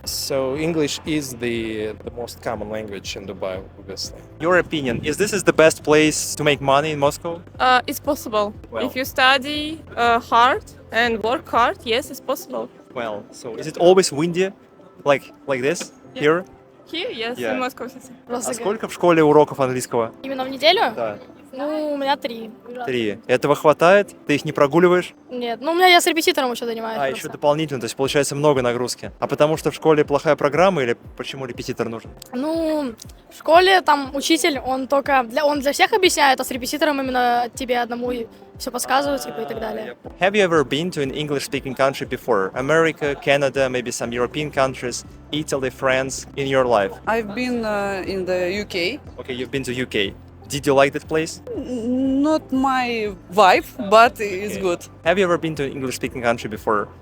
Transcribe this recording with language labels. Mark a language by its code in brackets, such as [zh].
[en] So English is the most common language in Dubai, obviously. Your opinion, is this the best place to make money in Moscow? It's possible. If you study hard and work hard, yes, it's possible. Well, so is it always windy, like this here? Here, yes, in Moskva-City. [ru] А сколько в школе уроков английского? Именно в неделю? Да. Ну, у меня 3. 3. Этого хватает? Ты их не прогуливаешь? Нет, у меня я с репетитором еще занимаюсь. Еще дополнительно, то есть получается много нагрузки. А потому что в школе плохая программа или почему репетитор нужен? Ну, в школе там учитель, он для всех объясняет, а с репетитором именно тебе одному все подсказывает и так далее. [en] Have you ever been to an English-speaking country before? America, Canada, maybe some European countries, Italy, France, in your life? I've been in the UK. Okay, you've been to UK. Did you like that place? Not my vibe, but it's good. Have you ever been to an English-speaking country before?